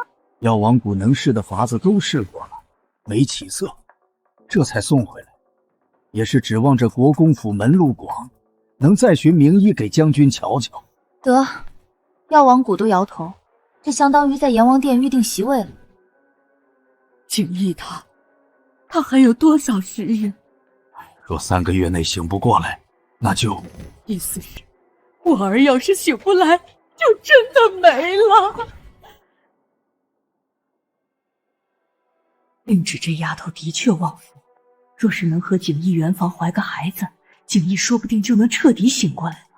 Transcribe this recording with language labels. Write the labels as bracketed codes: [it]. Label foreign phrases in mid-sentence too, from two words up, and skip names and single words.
[zh] 藥王谷能試的法子都試過了，沒起色，這才送回來，也是指望着國公府門路廣，能再尋名醫給將軍瞧瞧。得，藥王谷都搖頭，這相當於在閻王殿預定席位了。景逸他還有多少時日？若3個月內醒不過來，那就…… 意思是，我兒要是醒不來，就真的沒了。令芷這丫頭的確旺夫，若是能和景逸圓房懷個孩子，景逸說不定就能徹底醒過來了。